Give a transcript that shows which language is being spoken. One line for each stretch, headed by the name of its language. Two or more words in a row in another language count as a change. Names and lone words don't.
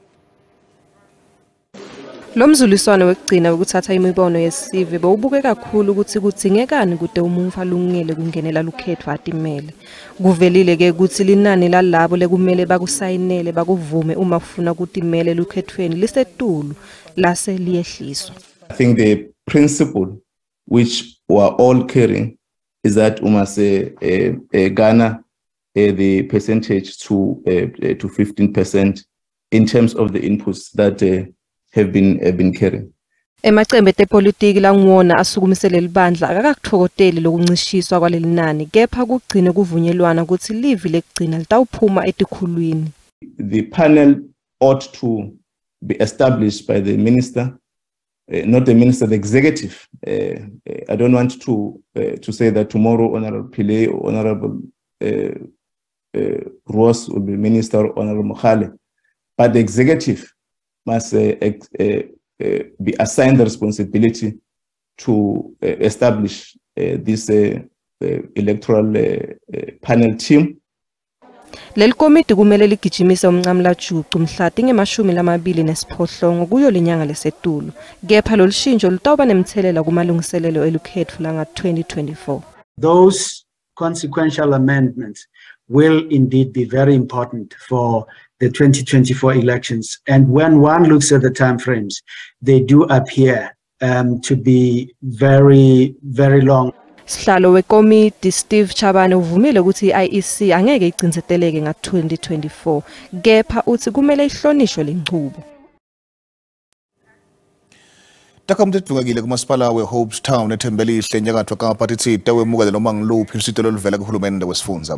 Swati: Lo mzuliswano wekugcina ukuthatha imibono yesive bowubuke kakhulu ukuthi kudzingekani kude umuntu alungele kungenela lukhethwa atimele. Kuvelile ke ukuthi linani lalabo lekumele bakusayinele bakuvume uma kufuna kutimele lukhethweni lisetulu lase liyehliswa.
English: I think the principle which we are all carrying is that we must garner the percentage to 15% in terms of the inputs that have been carrying.
Swati: Emacembe tepolitiki langwona asukumisele libandla akakakuthokoteli lokuncishiswa kwaleli nani kepha kugcine kuvunyelwana ukuthi livi lekugcina litawuphuma etikhulwini.
English: The panel ought to be established by the minister, not the minister, the executive. I don't want to say that tomorrow Honorable Pillay or Honorable Ross will be minister, or Honorable Mokhale, but the executive must be assigned the responsibility to establish this electoral panel team.
Swati: Leli komiti kumele ligijimise umncamla juqu mhla tinge-28 kuyo linyanga lesetulu. Kepha lolushintsho lutawuba nemthelela kumalungiselelo elukhetfu langa 2024.
English: Those consequential amendments will indeed be very important for the 2024 elections. And when one looks at the timeframes, they do appear to be very, very long.
Swati: Sihlalo wekomiti Steve Chabane uvumile ukuthi iEC angeke igcinzeteleke nga-2024 kepha uthi kumele ihlonishwe lenqubo. Takamthethukile kumasipala weHopes Town eThembelihle enyakatho kaKapa titsita wemukele noma ngiluphi isito oluvela kuhulumende wesifundza.